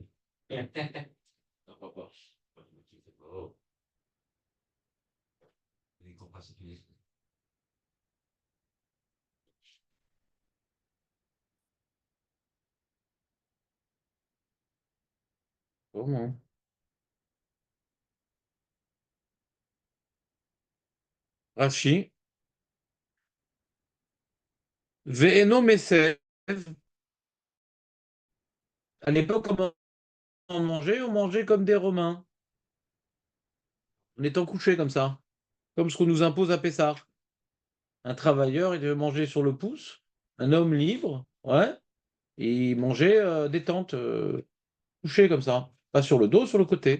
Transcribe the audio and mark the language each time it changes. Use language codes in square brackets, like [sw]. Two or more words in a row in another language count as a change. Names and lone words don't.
[fr] Non, pas. Oh. Les grands particuliers. Comment? Rashi. [he] ואינו מסב. [fr] À l'époque, comment on mangeait? On mangeait comme des Romains, en étant couché comme ça, comme ce qu'on nous impose à Pessah. Un travailleur, il devait manger sur le pouce, un homme libre, ouais, et il mangeait détente, couché comme ça, pas sur le dos, sur le côté.